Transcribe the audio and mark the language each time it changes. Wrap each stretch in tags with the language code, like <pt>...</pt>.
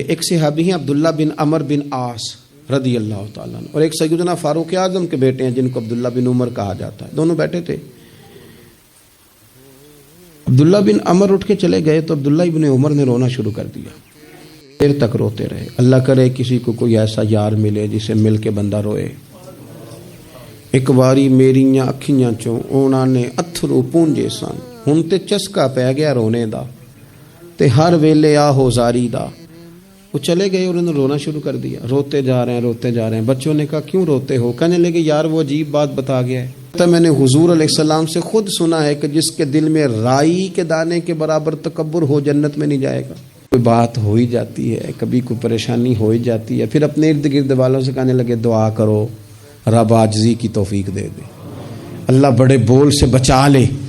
<ur>ایک صحابی ہیں عبداللہ بن عمر بن عاص رضی اللہ تعالیٰ عنہ, اور ایک سیدنا فاروق اعظم کے بیٹے ہیں جن کو عبداللہ بن عمر کہا جاتا ہے. دونوں بیٹھے تھے. عبداللہ بن عمر اٹھ کے چلے گئے تو عبداللہ بن عمر نے رونا شروع کر دیا. دیر تک روتے رہے. اللہ کرے کسی کو کوئی ایسا یار ملے جسے مل کے بندہ روئے.</ur> <pa>ایک باری میریاں اکھیاں چوں اونا نے اتھرو پونجے سن, ہن تے چسکا پہ گیا رونے دا, تے ہر ویلے آہو زاری دا.</pa> <ur>وہ چلے گئے اور انہوں نے رونا شروع کر دیا. روتے جا رہے ہیں. بچوں نے کہا کیوں روتے ہو؟ کہنے لگے یار وہ عجیب بات بتا گیا ہے. میں نے حضور علیہ السلام سے خود سنا ہے کہ جس کے دل میں رائی کے دانے کے برابر تکبر ہو جنت میں نہیں جائے گا. کوئی بات ہو ہی جاتی ہے, کبھی کوئی پریشانی ہو ہی جاتی ہے, پھر اپنے ارد گرد والوں سے کہنے لگے دعا کرو رب عاجزی کی توفیق دے دے, اللہ بڑے بول سے بچا لے.</ur>